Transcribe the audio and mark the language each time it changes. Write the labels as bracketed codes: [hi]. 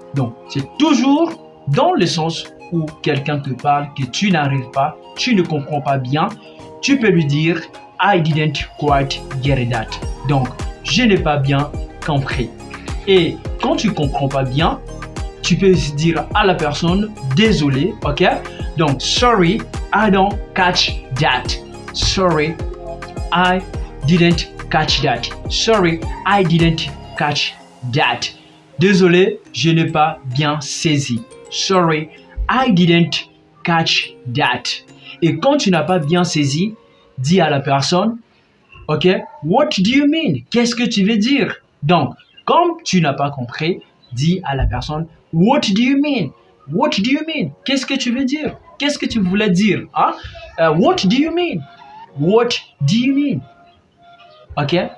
[fr] Donc, c'est toujours dans le sens où quelqu'un te parle que tu n'arrives pas, tu ne comprends pas bien, tu peux lui dire [en] I didn't quite get that. [fr] Donc, je n'ai pas bien compris. Et quand tu comprends pas bien, tu peux dire à la personne désolé, ok? [en] Donc, sorry, I don't catch that. Sorry, I didn't catch that. Sorry, I didn't catch that. [fr] Désolé, je n'ai pas bien saisi. [en] Sorry, I didn't catch that. [fr] Et quand tu n'as pas bien saisi, dis à la personne, ok, [en] what do you mean? [fr] Qu'est-ce que tu veux dire? Donc, comme tu n'as pas compris, dis à la personne, [en] what do you mean? [fr] What do you mean? Qu'est-ce que tu veux dire? Qu'est-ce que tu voulais dire? [en] Hein? What do you mean? What do you mean? Ok?